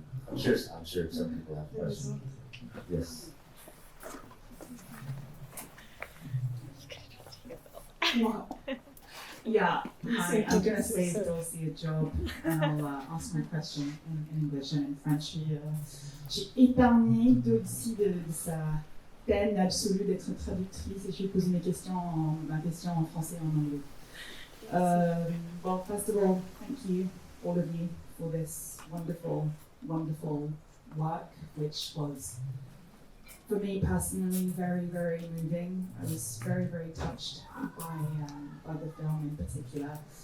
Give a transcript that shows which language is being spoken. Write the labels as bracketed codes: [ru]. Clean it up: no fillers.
[en] I'm sure some people have questions. Yes. Yeah, hi, I'm going to save Dulcie a job and I'll ask my question in English and in French. [fr] J'ai épargné Dulcie de sa peine absolue d'être traductrice et je vais poser ma question en français et en anglais. [en] Well, first of all, thank you, all of you, for this wonderful, wonderful work, which was, for me personally, very, very moving. I was very, very touched by the film in particular.